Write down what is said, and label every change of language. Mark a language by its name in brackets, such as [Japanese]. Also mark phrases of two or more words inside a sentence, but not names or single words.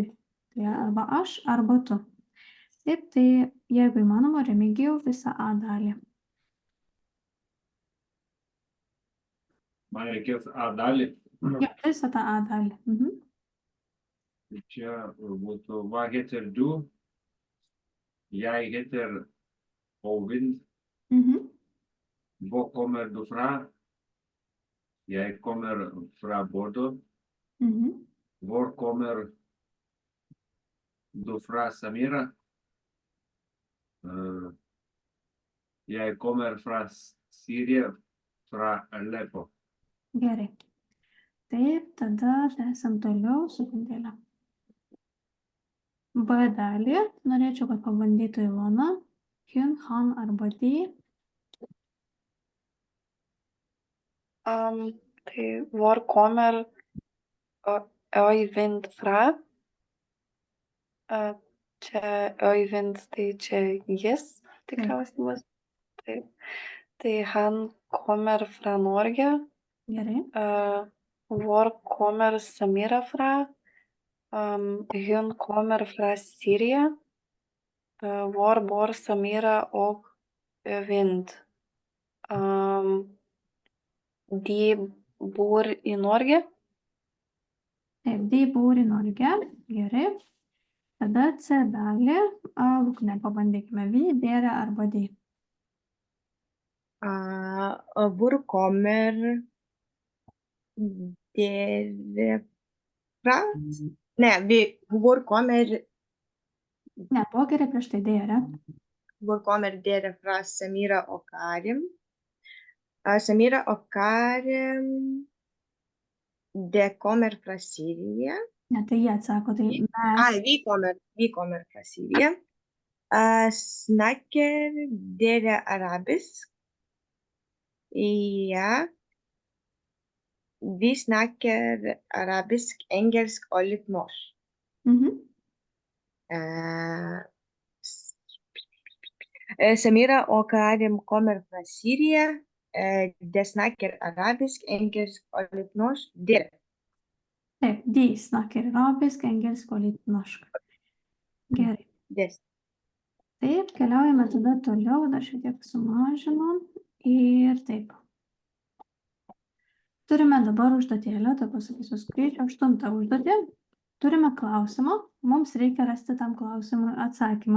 [Lithuanian] Tai arba aš, arba tu. Taip, tai jeigu įmanoma, Remigijau visą A dalį. Man reikės A dalį. Jo, visą tą A dalį. Čia būtų [Norwegian] hva heter du, jeg heter Ovind, hvor kommer du fra, Jeg kommer fra Bodø. Mhm. Hvor kommer du fra, Samira? Jeg kommer fra Syria, fra Aleppo. [Lithuanian] Gerai. Taip, tada tęsiam toliau, sekundėlę. B dalį norėčiau, kad pabandytų Ilona. [Norwegian] Hun, han arba de. Tai hvor kommer Øyvind fra? [Lithuanian] Čia Øyvind, tai čia jis, tikriausiai bus. Taip. [Norwegian] Tai han kommer fra Norge. [Lithuanian] Gerai. [Norwegian] Hvor kommer Samira fra? Hun kommer fra Syria. Hvor bor Samira og Øyvind? De bor i Norge. Taip, de bor i Norge. [Lithuanian] Gerai. Tada C dalį. Lukne, pabandykime. [Norwegian] Vi, dere arba de. Hvor kommer dere fra? Ne, hvor kommer [Lithuanian] Ne, pokerė prieš tai dere. [Norwegian] Hvor kommer dere fra, Samira og Karim? Samira og Karim, de kommer fra Syria. [Lithuanian] Ne, tai jie atsako, tai mes. [Norwegian] Vi kommer fra Syria. Snakker dere arabisk? Ja. Vi snakker arabisk, engelsk og litt norsk. Samira og Karim kommer fra Syria. De snakker arabisk, engelsk og litt norsk. Dere. Taip, de snakker arabisk, engelsk og litt norsk. [Lithuanian] Gerai. Taip, keliaujame tada toliau, dar šiek tiek sumažinom. Ir taip. Turime dabar užduotėlę, tai pasakysiu skaičių, 8 užduotį. Turime klausimą, mums reikia rasti tam klausimui atsakymą.